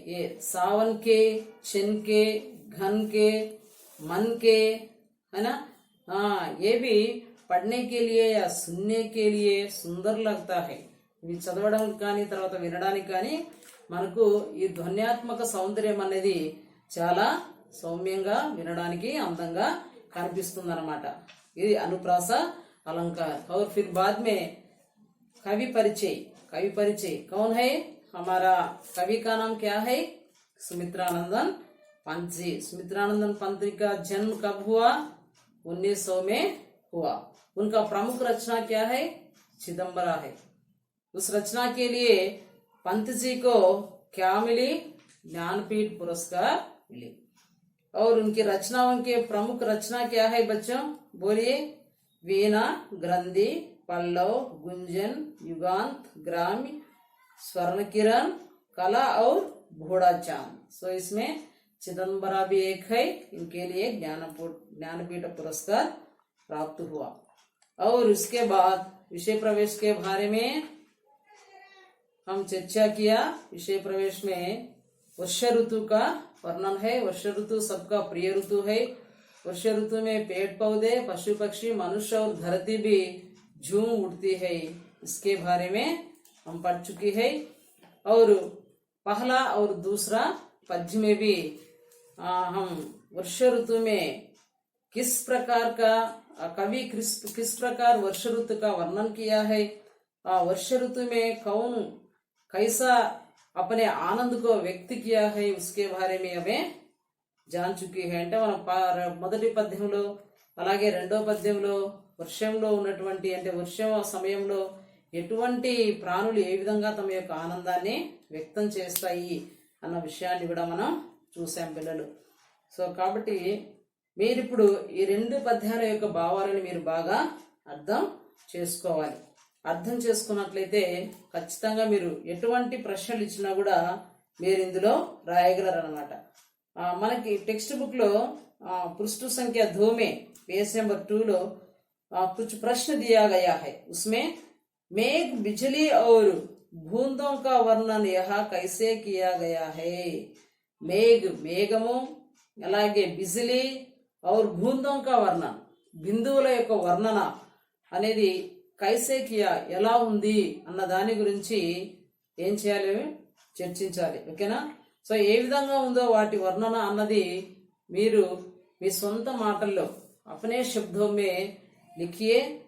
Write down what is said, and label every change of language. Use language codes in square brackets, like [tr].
[hi] ये सावन के, छिन के, घन के, मन के, है ना. ये भी పढ़ने के लिए या सुनने के लिए सुंदर लगता है. [te] ఇవి చదవడానికి కానీ తర్వాత వినడానికి కానీ మనకు ఈ ధ్వన్యాత్మక సౌందర్యం అనేది చాలా సౌమ్యంగా, వినడానికి అందంగా కనిపిస్తుంది అన్నమాట. ఇది అనుప్రాస अलंकार. [hi] और फिर बाद में कवि परिचय कौन है? हमारा कवि का नाम क्या है? सुमित्रानंदन पंत जी. सुमित्रानंदन पंत का जन्म कब हुआ? 1900 में हुआ. उनका प्रमुख रचना क्या है? चिदंबरा है. उस रचना के लिए पंत जी को क्या मिली? ज्ञानपीठ पुरस्कार मिली. और उनकी रचनाओं के प्रमुख रचना क्या है बच्चों? बोलिए. वीणा, ग्रंथि, पल्लव, गुंजन, युगांत, ग्राम्य, स्वर्ण किरण, कला और घोड़ा चांद. सो इसमें चिदंबरा भी एक है. इनके लिए ज्ञानपीठ पुरस्कार प्राप्त हुआ. और उसके बाद विषय प्रवेश के बारे में हम चर्चा किया. विषय प्रवेश में वर्ष ऋतु का वर्णन है. वर्ष ऋतु सबका प्रिय ऋतु है. वर्ष ऋतु में पेड़ पौधे, पशु पक्षी, मनुष्य और धरती भी झूम उठती है. इसके बारे में हम पढ़ चुके हैं. और पहला और दूसरा पद्य में भी हम वर्ष ऋतु में किस प्रकार का कवि किस प्रकार वर्ष ऋतु का वर्णन किया है, वर्ष ऋतु में कौन कैसा अपने आनंद को व्यक्त किया है उसके बारे में हमें జాన్ చుకి హై [te] అంటే మనం మొదటి పద్యంలో అలాగే రెండో పద్యంలో వర్షంలో ఉన్నటువంటి అంటే వర్షం సమయంలో ఎటువంటి ప్రాణులు ఏ విధంగా తమ యొక్క ఆనందాన్ని వ్యక్తం చేస్తాయి అన్న విషయాన్ని కూడా మనం చూసాం పిల్లలు. సో కాబట్టి మీరిప్పుడు ఈ రెండు పద్యాల యొక్క భావాలను మీరు బాగా అర్థం చేసుకోవాలి. అర్థం చేసుకున్నట్లయితే ఖచ్చితంగా మీరు ఎటువంటి ప్రశ్నలు ఇచ్చినా కూడా మీరు ఇందులో రాయగలరు అన్నమాట. మనకి టెక్స్ట్ బుక్ లో [hi] पृष्ठ संख्या 2 में पेज नंबर 2 लो कुछ प्रश्न दिया गया है. उसमें मेघ, बिजली और बूंदों का वर्णन यहाँ कैसे किया गया है. [te] मेघ మేఘము అలాగే బిజిలీ [hi] और बूंदों का वर्णन [te] బిందువుల యొక్క వర్ణన అనేది [hi] కైసే కియా [te] ఎలా ఉంది అన్న దాని గురించి ఏం చేయాలి, చర్చించాలి. ఓకేనా. సో ఏ విధంగా ఉందో వాటి వర్ణన అన్నది మీరు మీ సొంత మాటల్లో [hi] అపనే శబ్దమే లిఖియే.